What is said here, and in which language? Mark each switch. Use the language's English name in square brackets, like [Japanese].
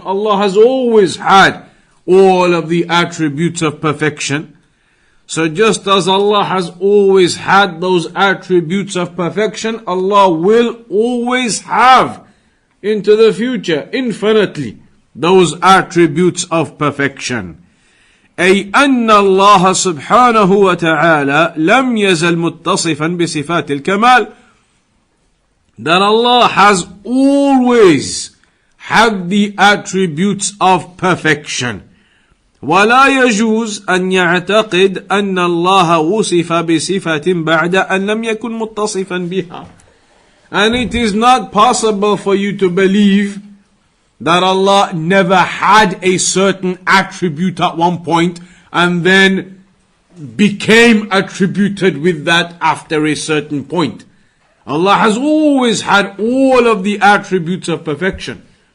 [English] Allah has always had all of the attributes of perfection. So just as Allah has always had those attributes of perfection, Allah will always have into the future, infinitely, those attributes of perfection. [Arabic] أي أن الله سبحانه وتعالى لم يزل متصفا بصفات الكمال, [English] that Allah has always had the attributes of perfection. [Arabic] ولا يجوز أن يعتقد أن الله وصف بصفة بعد أن لم يكن متصفا بها. [English] And it is not possible for you to believe that Allah never had a certain attribute at one point and then became attributed with that after a certain point. Allah has always had all of the attributes of perfection.